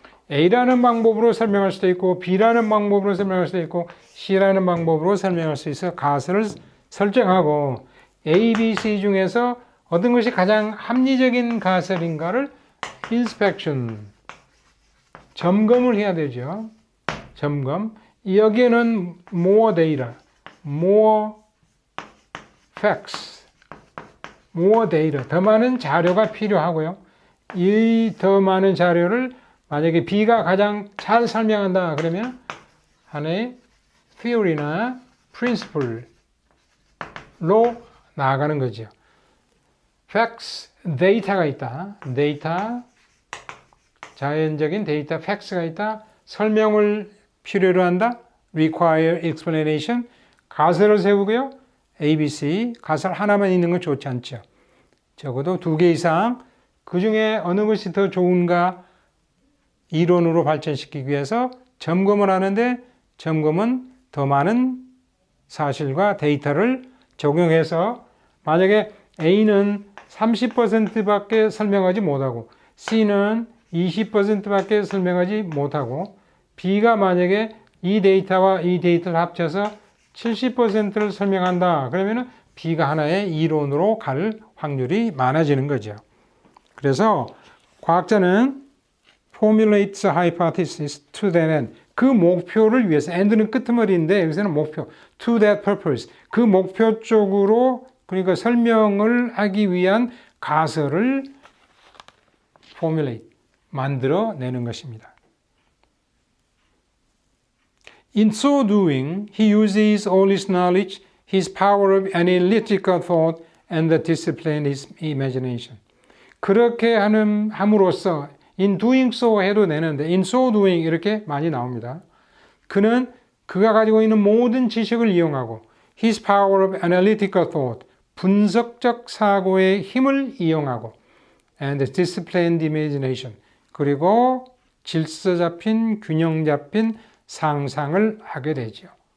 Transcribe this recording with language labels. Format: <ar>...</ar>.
<ko>A라는 방법으로 설명할 수도 있고 B라는 방법으로 설명할 수도 있고 C라는 방법으로 설명할 수 있어 가설을 설정하고 A, B, C 중에서 어떤 것이 가장 합리적인 가설인가를 inspection, 점검을 해야 되죠. 점검. 여기에는</ko> <en>more data, more facts, more data,</en> <ko>더 많은 자료가 필요하고요. 이 더 많은 자료를 만약에 B가 가장 잘 설명한다 그러면 하나의 theory나 principle로 나아가는 거죠. facts, 데이터가 있다. 데이터, 자연적인 데이터, facts가 있다. 설명을 필요로 한다.</ko> <en>require explanation,</en> <ko>가설을 세우고요. ABC, 가설 하나만 있는 건 좋지 않죠. 적어도 2개 이상, 그 중에 어느 것이 더 좋은가 이론으로 발전시키기 위해서 점검을 하는데 점검은 더 많은 사실과 데이터를 적용해서 만약에 A는 30%밖에 설명하지 못하고 C는 20%밖에 설명하지 못하고 B가 만약에 이 데이터와 이 데이터를 합쳐서 70%를 설명한다. 그러면 B가 하나의 이론으로 갈 확률이 많아지는 거죠. 그래서 과학자는</ko> <en>formulates a hypothesis to that end.</en> <ko>그 목표를 위해서, end는 끄트머리인데 여기서는 목표,</ko> <en>to that purpose.</en> <ko>그 목표 쪽으로 그러니까 설명을 하기 위한 가설을 formulate, 만들어내는 것입니다.</ko> <en>In so doing, he uses all his knowledge, his power of analytical thought, and the discipline of his imagination.</en> <ko>그렇게 함으로써</ko> <en>in doing so</en> <ko>해도 되는데</ko> <en>in so doing</en> <ko>이렇게 많이 나옵니다. 그는 그가 가지고 있는 모든 지식을 이용하고</ko> <en>his power of analytical thought,</en> <ko>분석적 사고의 힘을 이용하고</ko> <en>and disciplined imagination,</en> <ko>그리고 질서 잡힌 균형 잡힌 상상을 하게 되죠.</ko>